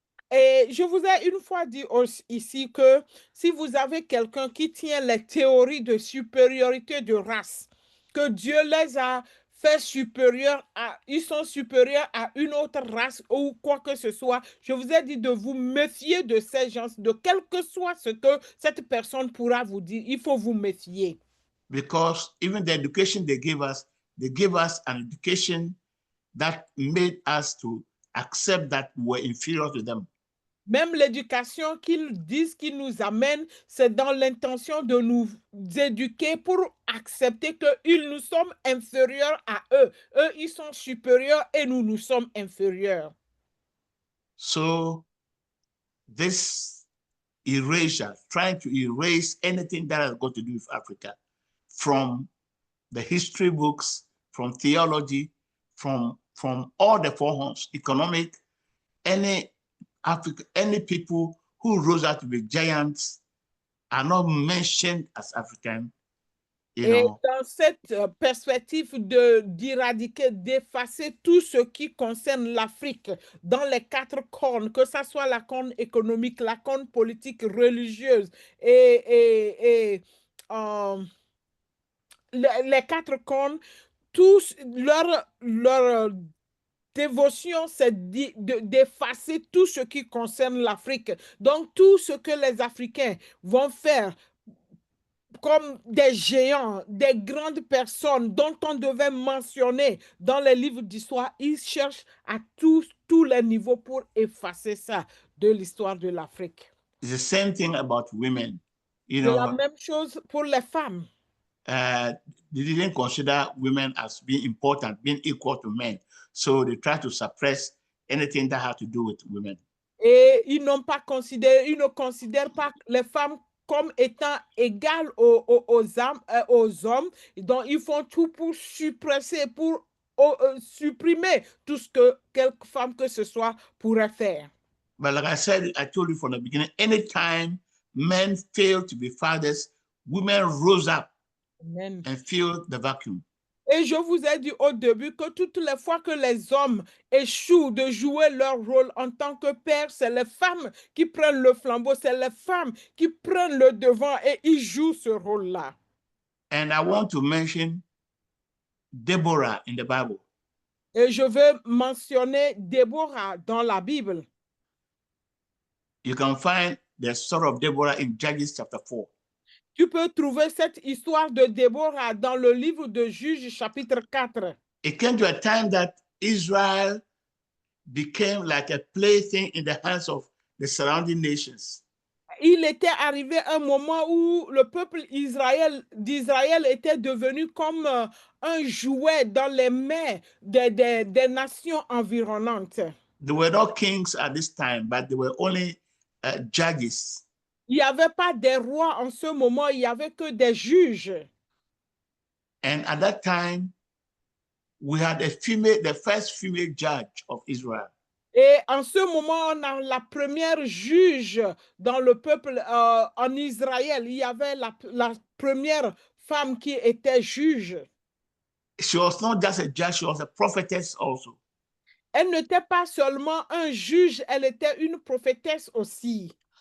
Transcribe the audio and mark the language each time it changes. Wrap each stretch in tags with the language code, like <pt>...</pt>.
<fr>Et je vous ai une fois dit ici que si vous avez quelqu'un qui tient les théories de supériorité de race, que Dieu les a fait supérieurs ils sont supérieurs à une autre race ou quoi que ce soit, je vous ai dit de vous méfier de ces gens, de quel que soit ce que cette personne pourra vous dire, il faut vous méfier.</fr> <en>Because even the education they gave us an education that made us to accept that we're inferior to them.</en> <fr>Même l'éducation qu'ils disent qu'ils nous amènent, c'est dans l'intention de nous éduquer pour accepter que nous sommes inférieurs à eux. Eux, ils sont supérieurs et nous sommes inférieurs.</fr> <en>So this erasure, trying to erase anything that has got to do with Africa from the history books, from theology, from all the four horns, economic, any people who rose out to be giants are not mentioned as African.</en> <fr>Et dans cette perspective d'éradiquer, d'effacer tout ce qui concerne l'Afrique dans les 4 cornes, que ce soit la corne économique, la corne politique, religieuse et les 4 cornes, tous leur dévotion, c'est d'effacer tout ce qui concerne l'Afrique. Donc, tout ce que les Africains vont faire comme des géants, des grandes personnes dont on devait mentionner dans les livres d'histoire, ils cherchent à tous les niveaux pour effacer ça de l'histoire de l'Afrique.</fr> <en>It's the same thing about women. You</en> <fr>C'est la</fr> <en>know,</en> <fr>même chose pour les femmes.</fr> <en>they didn't consider women as being important, being equal to men. So they try to suppress anything that had to do with women.</en> <fr>Et ils ne considèrent pas les femmes comme étant égales aux hommes. Donc, ils font tout pour suppresser, pour supprimer tout ce que quelque femme que ce soit pourrait faire.</fr> <en>But like I said, I told you from the beginning, anytime men failed to be fathers, women rose up Amen. and filled the vacuum.</en> <fr>Et je vous ai dit au début que toutes les fois que les hommes échouent de jouer leur rôle en tant que père, c'est les femmes qui prennent le flambeau, c'est les femmes qui prennent le devant et ils jouent ce rôle-là.</fr> <en>And I want to mention Deborah in the Bible.</en> <fr>Et je veux mentionner Déborah dans la Bible.</fr> <en>You can find the story of Deborah in Judges chapter 4.</en> <fr>Tu peux trouver cette histoire de Déborah dans le livre de Juges chapitre 4.</fr> <en>It came to a time that Israel became like a plaything in the hands of the surrounding nations.</en> <fr>Il était arrivé un moment où le peuple d'Israël était devenu comme un jouet dans les mains des nations environnantes.</fr> <en>There were no kings at this time, but there were only judges.</en> <fr>Il n'y avait pas des rois en ce moment, il n'y avait que des juges.</fr> <en>And at that time, we had the first female judge of Israel.</en> <fr>Et en ce moment, on a la première juge dans le peuple en Israël. Il y avait la première femme qui était juge.</fr> <en>She was not just a judge, she was a prophetess also.</en> <fr>Elle n'était pas seulement un juge, elle était une prophétesse aussi.</fr>